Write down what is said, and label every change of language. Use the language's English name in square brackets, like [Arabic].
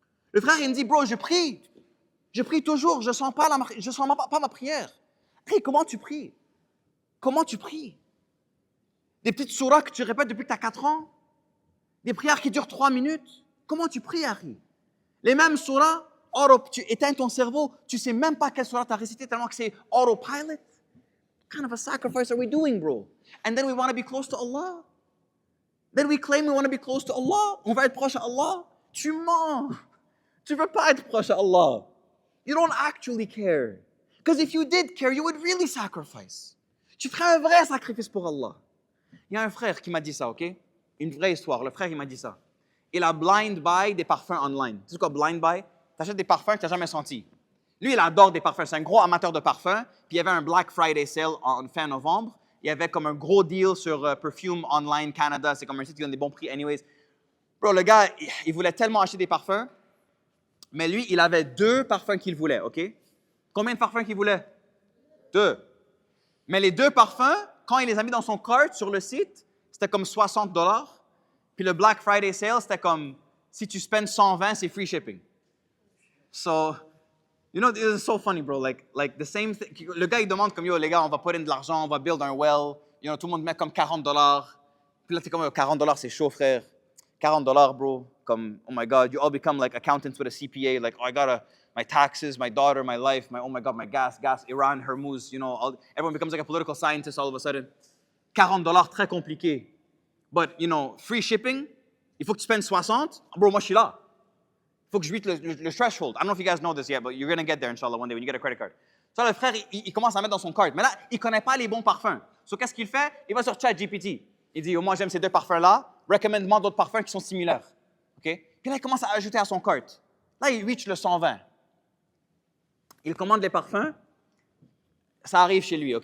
[French] Le frère, il me dit, bro, je prie. Je prie toujours. Je ne sens pas ma prière. Hey, comment tu pries? Comment tu pries? Des petites surahs que tu répètes depuis que tu as 4 ans? Des prières qui durent 3 minutes? Comment tu pries, Harry? Les mêmes surahs, tu éteins ton cerveau, tu ne sais même pas quelle surah tu as récité tellement que c'est autopilot. [English] What kind of a sacrifice are we doing, bro? And then we want to be close to Allah. Then we claim we want to be close to Allah. [French] On va être proche à Allah. Tu mens. Tu ne veux pas être proche à Allah. [English] You don't actually care. Because if you did care, you would really sacrifice. [French] Tu ferais un vrai sacrifice pour Allah. Il y a un frère qui m'a dit ça, OK? Une vraie histoire. Le frère, il m'a dit ça. Il a blind buy des parfums online. Tu sais quoi, blind buy? Tu achètes des parfums que tu n'as jamais sentis. Lui, il adore des parfums. C'est un gros amateur de parfums. Puis il y avait un Black Friday sale en fin novembre. Il y avait comme un gros deal sur Perfume Online Canada. C'est comme un site qui donne des bons prix anyways. Bro, le gars, il voulait tellement acheter des parfums. Mais lui, il avait 2 parfums qu'il voulait, OK? Combien de parfums qu'il voulait? 2. Mais les 2 parfums, quand il les a mis dans son cart sur le site, c'était comme $60. Puis le Black Friday sale, c'était comme, si tu spends 120, c'est free shipping. [English] So, you know, it's so funny, bro. Like the same thing. [French] Le gars, il demande comme, yo, les gars, on va put in de l'argent, on va build un well. You know, tout le monde met comme $40. Puis là, t'es comme, yo, $40, c'est chaud, frère. [English] $40, bro. Comme, oh my God, you all become like accountants with a CPA. Like, oh, I gotta, my taxes, my daughter, my life, oh my God, my gas, Iran, Hormuz, you know, everyone becomes like a political scientist all of a sudden. [French] $40, très compliqué. [English] But, you know, free shipping, [French] il faut que tu spendes 60. Bro, moi, je suis là. Il faut que je beat le threshold. [English] I don't know if you guys know this yet, but you're going to get there, inshallah, one day when you get a credit card. [French] So, le frère, il commence à mettre dans son cart. Mais là, il ne connaît pas les bons parfums. So, qu'est-ce qu'il fait? Il va sur ChatGPT. Il dit, oh, moi, j'aime ces 2 parfums-là. Recommande-moi d'autres parfums qui sont similaires. OK? Puis là, il commence à ajouter à son cart. Là, il reach le 120. Il commande les parfums. Ça arrive chez lui, OK?